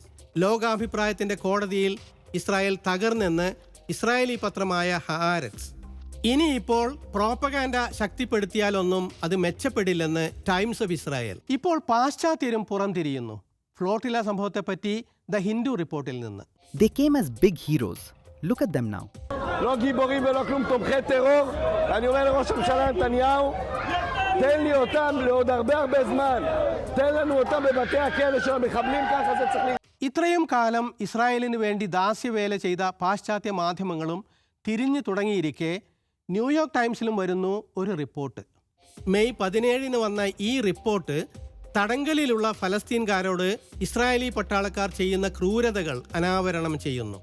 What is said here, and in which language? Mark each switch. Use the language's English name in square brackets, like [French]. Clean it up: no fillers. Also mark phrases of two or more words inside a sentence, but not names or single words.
[Malayalam] ലോകാഭിപ്രായത്തിൻ്റെ കോടതിയിൽ ഇസ്രായേൽ തകർന്നെന്ന് ഇസ്രായേലി പത്രമായ ഹാരറ്റ്സ്. ഇനിയിപ്പോൾ പ്രോപ്പഗാൻഡ ശക്തിപ്പെടുത്തിയാലൊന്നും അത് മെച്ചപ്പെടില്ലെന്ന് ടൈംസ് ഓഫ് ഇസ്രായേൽ. ഇപ്പോൾ പാശ്ചാത്യരും പുറംതിരിയുന്നു. ഫ്ലോട്ടില സംഭവത്തെപ്പറ്റി ദ ഹിന്ദു റിപ്പോർട്ടിൽ നിന്ന്. [English] They came as big heroes. Look at them now. [Hebrew] לא גיבורים ולא כלום, תומכי טרור. אני אומר לראש הממשלה נתניהו, תן לי אותם לעוד הרבה זמן. תן לנו אותם בבתי הכלא של המחבלים, ככה זה צריך להיות. [Malayalam] ഇത്രയും കാലം ഇസ്രായേലിന് വേണ്ടി ദാസ്യവേല ചെയ്ത പാശ്ചാത്യ മാധ്യമങ്ങളും തിരിഞ്ഞു തുടങ്ങിയിരിക്കെ ന്യൂയോർക്ക് ടൈംസിലും വരുന്നു ഒരു റിപ്പോർട്ട്. മെയ് 17 വന്ന ഈ റിപ്പോർട്ട് തടങ്കലിലുള്ള ഫലസ്തീൻകാരോട് ഇസ്രായേലി പട്ടാളക്കാർ ചെയ്യുന്ന ക്രൂരതകൾ അനാവരണം ചെയ്യുന്നു.